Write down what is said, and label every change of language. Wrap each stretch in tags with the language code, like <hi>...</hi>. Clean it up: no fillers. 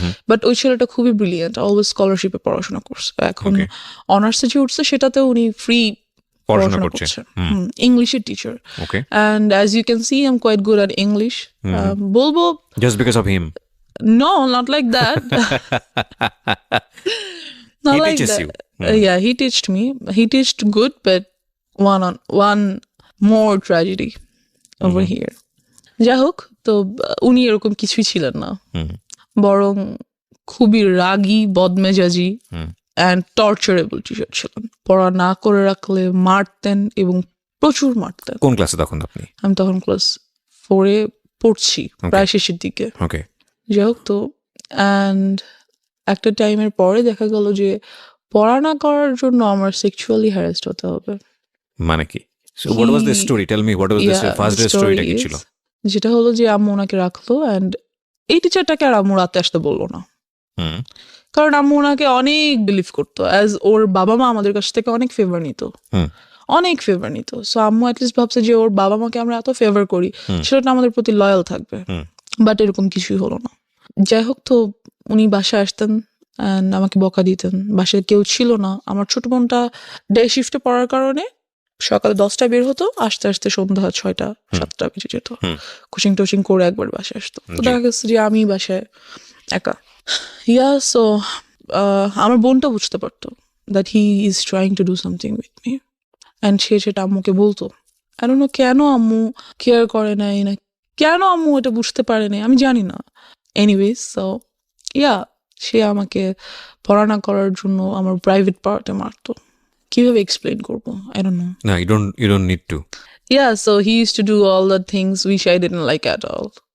<bn>But ওই ছেলেটা খুবই ব্রিলিয়েন্ট, অলওয়েজ স্কলারশিপে পড়াশোনা করছে, এখন অনার্সে যে উঠছে সেটাতে উনি ফ্রি পড়াশোনা করছে, ইংলিশের teacher.</bn> <en>And as you can see, I am quite good at English.</en> <bn>বলবো</bn> <en>Just because of him? No, not like that, not like that. Yeah, he teached me. He teached good, but one more tragedy over here.</en> <bn>যাই হোক, তো উনি এরকম কিছুই ছিলেন না, বরং খুবই রাগী, বদমেজাজি অ্যান্ড টর্চারেবল টিচার ছিলেন। পড়া না করে রাখলে মারতেন, এবং প্রচুর মারতেন। কোন ক্লাসে তখন আপনি? আমি তখন ক্লাস 4-এ পড়ছি, প্রায় শেষের দিকে। ওকে। যাই হোক, তো অ্যান্ড একটা টাইমের পরে দেখা গেল যে পড়া না করার জন্য আমার সেক্সুয়ালি হ্যারাসড হতে হবে। মানে কি?</bn> <en>So what was the story? Tell me, what was the first day storyটা</en> <bn>কি ছিল? যেটা হলো যে আম্মু ওনাকে রাখলো, অ্যান্ড এই টিচারটাকে আর আম্মু রাতে আসতে বললো না, কারণ আম্মু ওনাকে অনেক বিলিভ করতো, অ্যাজ ওর বাবা মা আমাদের কাছ থেকে অনেক ফেভার নিত, অনেক ফেভার নিত। সো আম্মু অ্যাটলিস্ট ভাবছে যে ওর বাবা মাকে আমরা এত ফেভার করি, সেটা আমাদের প্রতি লয়াল থাকবে। বাট এরকম কিছুই হলো না। যাই হোক, তো উনি বাসায় আসতেন, অ্যান্ড আমাকে বকা দিতেন। বাসায় কেউ ছিল না। আমার ছোট বোনটা ডে শিফটে পড়ার কারণে সকালে 10টায় বের হতো, আসতে আসতে সন্ধ্যা 6টা-7টা বেজে যেত। কোচিং টোচিং করে একবার বাসায় আসতো। তো জি। দেখা গেছে যে আমি বাসায় একা। সো আমার বোনটা বুঝতে পারতো</bn> <en>that he is trying to do something with me,</en> <bn>and সে সেটা আম্মুকে বলতো।</bn> <en>I don't know</en> <bn>কেন আম্মু কেয়ার করে নাই, না কেন আম্মু এটা বুঝতে পারে নাই, আমি জানি না। এনিওয়েজ, সো সে আমাকে পড়া না করার জন্য আমার প্রাইভেট পার্টে মারতো। কিভাবে এক্সপ্লেন করবো,</bn> <en>I don't know.</en> <bn>না,</bn> <en>you don't need to. So he used to do all the things which I didn't like at all.</en>